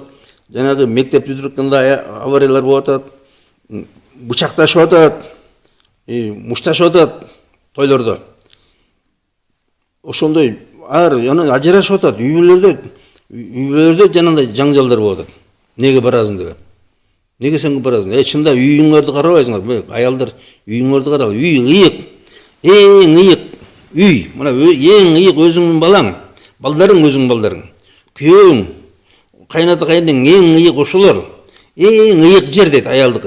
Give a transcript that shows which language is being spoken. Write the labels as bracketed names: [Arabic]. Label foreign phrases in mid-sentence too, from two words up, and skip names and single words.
[Kyrgyz] Жанагы мектеп бүтүрүккөндө авариялар болуп атат. Бычакташып атат, мушташып атат тойлордо. Ошондой ажырашып атат, үйлөрдө жанагындай жаңжалдар болуп атат. [Kazakh] Неге барасың деген. Неге сен барасың? [Kyrgyz] Чында үйүңөрдү карабайсыңар. Аялдар үйүңөрдү каралы. Үй ыйык. Эң ыйык үй. Мына эң ыйык өзүңдүн балаң. Балдарың өзүңдүн балдарың. Күйөөң, кайната кайнең эң ыйык ошолор. Эң ыйык жер дейт аялдыкы.